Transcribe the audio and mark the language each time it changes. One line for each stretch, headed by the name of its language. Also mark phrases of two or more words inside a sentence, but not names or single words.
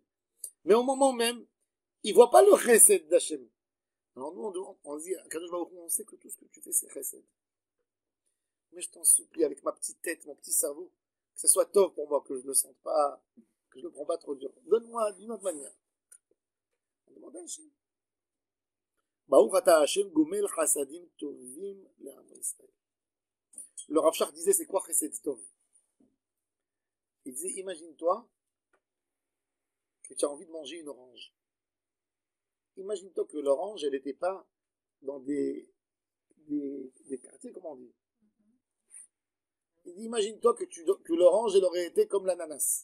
French: Mais au moment même, il ne voit pas le chesed d'Hachem. Alors nous, on dit, on sait que tout ce que tu fais, c'est chesed. Mais je t'en supplie, avec ma petite tête, mon petit cerveau, que ce soit top pour moi, que je ne le sente pas, que je ne le prends pas trop dur. Donne-moi d'une autre manière. On demande à Hachem.
Hebrew: ברוך אתה השם גומל חסדים טובים לעם ישראל.
French: Le Rav Shach disait, c'est quoi
Hebrew: חסד טוב?
French: Il disait, imagine-toi que tu as envie de manger une orange. Imagine-toi que l'orange, elle n'était pas dans des quartiers, comment on dit? Il dit, imagine-toi que l'orange, elle aurait été comme l'ananas.